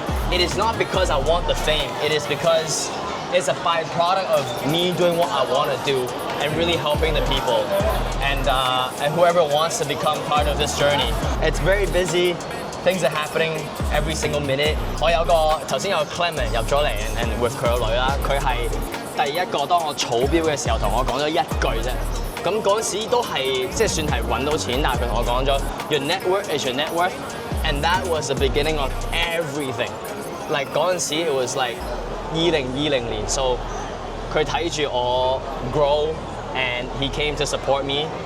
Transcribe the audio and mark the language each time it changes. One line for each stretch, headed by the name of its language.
English: it is not because I want the fame. It is because it's a byproduct of me doing what I want to do and really helping the people and whoever wants to become part of this journey. It's very busy. Things are happening every single minute.
Cantonese: 我有個頭先有 Clement 入咗嚟
English: and with
Cantonese: 佢個女啦，佢係第一個當我儲標嘅時候同我講咗一句啫。咁嗰陣時都係即係算係揾到錢，但係佢同我講咗
English: Your network is your net worth, and that was the beginning of everything. Like
Cantonese: 嗰陣時
English: it was like 2020年 ，so
Cantonese: 佢睇住我
English: grow and he came to support me.